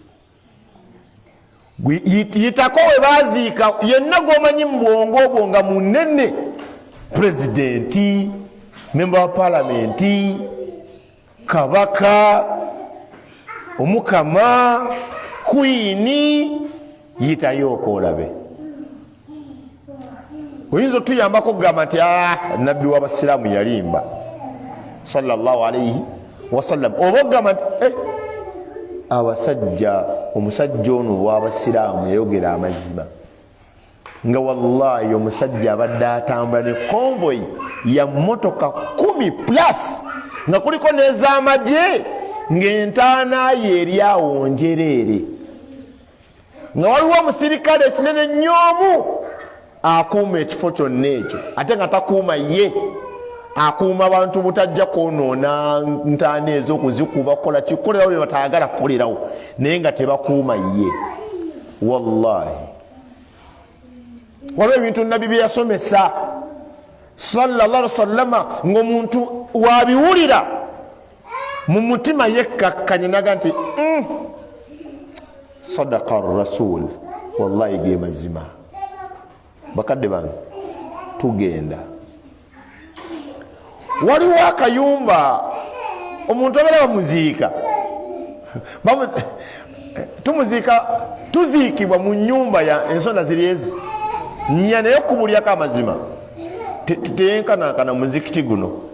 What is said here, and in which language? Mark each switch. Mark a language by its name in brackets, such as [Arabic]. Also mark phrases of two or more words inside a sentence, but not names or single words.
[Ganda] Yitako we baziika yenna gwomanyi mu bwongo obwo nga munene, pulezidenti, memba wa palamenti, kabaka, omukama, kwini, yitayo okolabe. Oyinza otuyambako okugamba nti nabbi w'abasiraamu yalimba [Arabic] صلى الله عليه وسلم, [Ganda] oba okugamba nti abasajja, omusajja ono w'abasiraamu yayogera amazima, nga wallahi omusajja abadde atambula ne konvoy ya motoka 10+ nga kuliko n'ez'amagye, ng'entaana ye eri awo njereere, nga waliwo omusirikale ekinene nnyo akuuma ekifo kyonna ekyo, ate nga takuuma ye, akuuma abantu butajja kwonoona ntaana ezo, okuzikuba, kukola kikolerawo bye batayagala kukolerawo, naye nga tebakuuma ye. Wallahi waliwo ebintu nabbi bye yasomesa [Arabic] صلى الله عليه وسلم [Ganda] ng'omuntu wabiwulira mu mutima yekkakkanye naga nti [Arabic] صدق الرسول, [Ganda] wallahi ge mazima. Bakadde bange tugenda, waliwo akayumba omuntu abeera bamuziika, tuziikibwa mu nyumba ya ensonda ziri ezi nnya, naye okubulyako amazima teyenkanankana muzikiti guno.